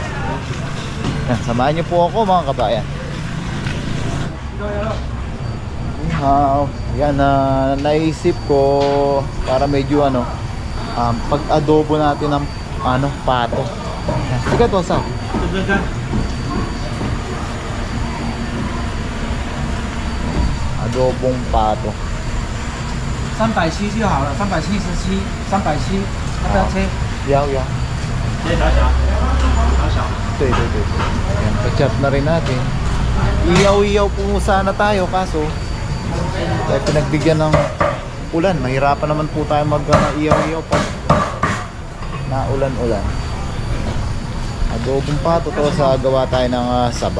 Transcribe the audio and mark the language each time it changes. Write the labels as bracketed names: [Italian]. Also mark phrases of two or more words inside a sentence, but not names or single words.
[Filipino] Samahan niyo po ako mga kabayan. Yan, naisip ko para medyo pag adobo natin ng pato. Sige to sa adobong pato. [Chinese] 370 就好了，377，370，要不要切？ [Filipino] Yaw. [Chinese] 切小小，小小。 [Filipino] 对。Yan, pa-chop na rin natin. Iyaw-iyaw po sana tayo kaso dahil pinagbigyan ng ulan, mahirapan naman po tayo mag-iyaw-iyaw pag naulan-ulan. Adobong pato to sa gawa tayo ng sabaw.